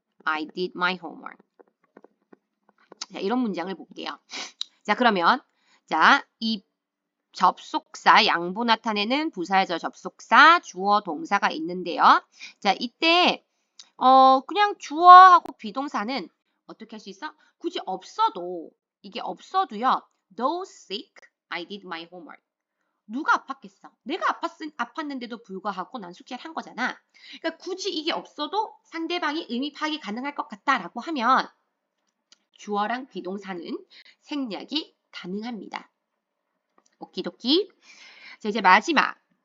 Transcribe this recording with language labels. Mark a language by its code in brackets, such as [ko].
[en] I did my homework. [ko] 자, 이런 문장을 볼게요. 자, 그러면 자, 이 접속사, 양보 나타내는 부사절 접속사, 주어, 동사가 있는데요. 자, 이때 그냥 주어하고 비동사는 어떻게 할 수 있어? 굳이 없어도, 이게 없어도요. [en] Though sick, I did my homework. [ko] 누가 아팠겠어? 내가 아팠는데도 불구하고 난 숙제를 한 거잖아. 그러니까 굳이 이게 없어도 상대방이 의미 파악이 가능할 것 같다라고 하면 주어랑 비동사는 생략이 가능합니다. 오키도키. 자, 이제 마지막.